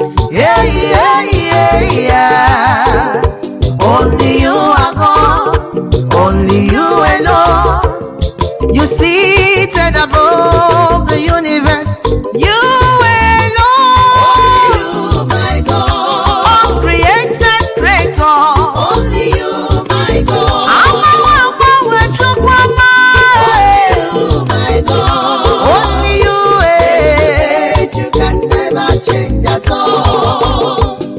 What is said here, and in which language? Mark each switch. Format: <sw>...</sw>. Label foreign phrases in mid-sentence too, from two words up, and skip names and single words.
<en>Hey, hey, hey, yeah. Only you are God. Only you alone. You seated above the universe. You alone. Only you, my God. Uncreated creator. Only you, my God.</en> <ig>Amawa, amawa, chukwu ama.</ig> <en>Only you, my God. Only you, eh. You can never change at all.</en>